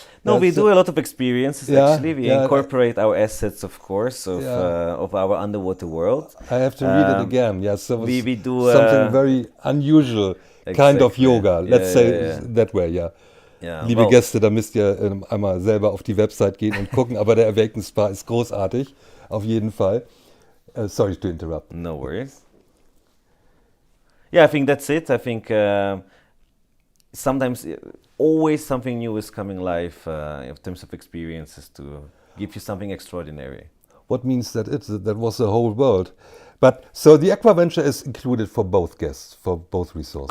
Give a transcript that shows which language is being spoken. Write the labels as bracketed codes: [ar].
[en] No, we do a lot of experiences actually. We incorporate our assets, of course, of our underwater world. I have to read it again. Yes, so we do something very unusual kind of yoga. Let's say that way. Ja. [de] Liebe Gäste, da müsst ihr einmal selber auf die Website gehen und gucken. Aber der Awaken Spa ist großartig, auf jeden Fall. [en] Sorry to interrupt. No worries. Yeah, I think that's it. I think sometimes, always something new is coming live in terms of experiences to give you something extraordinary. What means that that was the whole world? But so the Aquaventure is included for both guests, for both resorts.